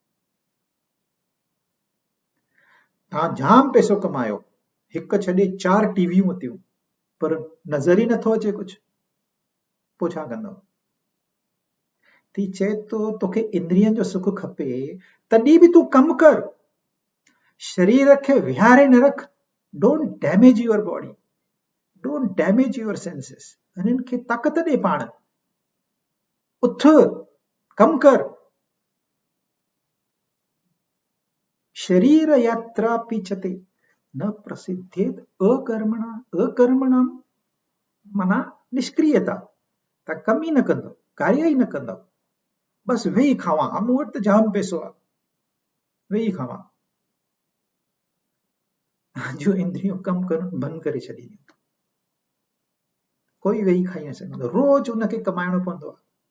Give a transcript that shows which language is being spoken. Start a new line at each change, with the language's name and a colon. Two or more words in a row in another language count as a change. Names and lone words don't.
Sindhi: तव्हां जाम पैसो कमायो, हिक छॾे 4 टीवियूं वरितियूं, पर नज़र ई नथो अचे कुझु, पोइ छा कंदव? थी चए तो तोखे इंद्रियनि जो सुख खपे, तॾहिं बि तूं कमु कर, शरीर खे विहारे न रख।
English: don't damage your body, don't damage your senses,
Sindhi: हिननि खे ताक़त ॾे पाण, उथ कमु कर।
Sanskrit: शरीर यात्रा पीछते न प्रसिद्धेत अकर्मणा, अकर्मणा
Sindhi: माना निष्क्रियता, त कम ई न कंदो, कार्य ई न कंदो, बस वेही खावां, मूं वटि त जाम पैसो आहे, वेही खावां। जो इंद्रियूं कमु करणु बंदि करे छॾींदियूं, कोई वेही खाई न सघंदो, रोज उनखे कमाइणो पवंदो आहे।